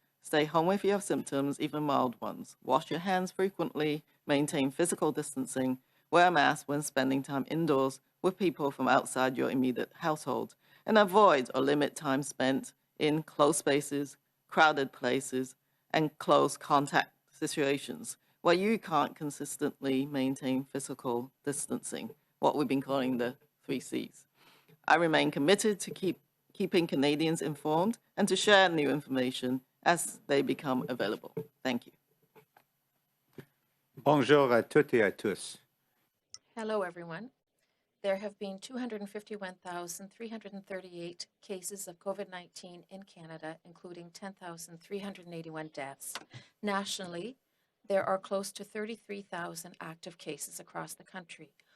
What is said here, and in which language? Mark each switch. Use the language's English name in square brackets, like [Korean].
[English] Stay home if you have symptoms, even mild ones. Wash your hands frequently, maintain physical distancing, wear a mask when spending time indoors with people from outside your immediate household, and avoid or limit time spent in closed spaces, crowded places, and close contact situations where you can't consistently maintain physical distancing, what we've been calling the 3 Cs. I remain committed to keeping Canadians informed and to share new information as they become available. Thank you. [French] Bonjour à toutes et à tous. [English] Hello, everyone. There have been 251,338 cases of COVID-19 in Canada, including 10,381 deaths. Nationally, there are close to 33,000 active cases across the country.